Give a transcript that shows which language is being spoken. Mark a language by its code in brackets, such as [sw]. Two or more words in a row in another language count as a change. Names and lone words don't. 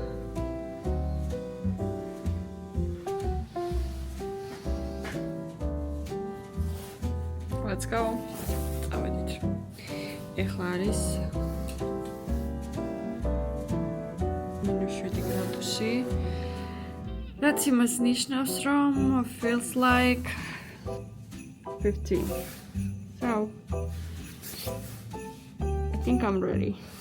[en] Let's go. [ka] წავედით. ეხლა არის -7 გრადუსი. რაც იმას ნიშნავს, რომ [en] feels like [ka] 15. [en] So I think I'm ready.